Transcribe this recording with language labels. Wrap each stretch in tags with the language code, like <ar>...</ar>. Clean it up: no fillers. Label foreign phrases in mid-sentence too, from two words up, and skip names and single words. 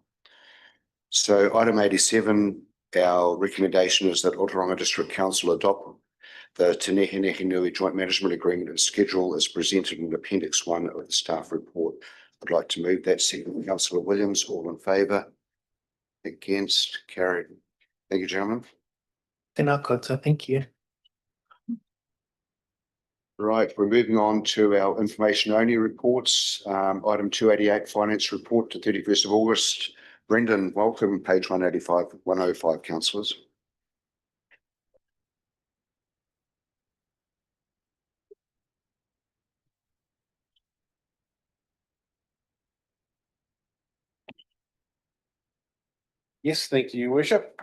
<en>So item 87, our recommendation is that Ōtorohanga District Council adopt the Te Nehe Nui Joint Management Agreement and schedule is presented in Appendix 1 of the staff report. I'd like to move that. Second, Councillor Williams, all in favour? Against? Carried. Thank you, gentlemen.</en> <mi>Tēnā koutou,</mi> <en>thank you. Right, we're moving on to our information only reports. Item 288, Finance Report to 31st of August. Brendan, welcome. Page 185, 105, councillors. Yes, thank you, Your Worship.</en>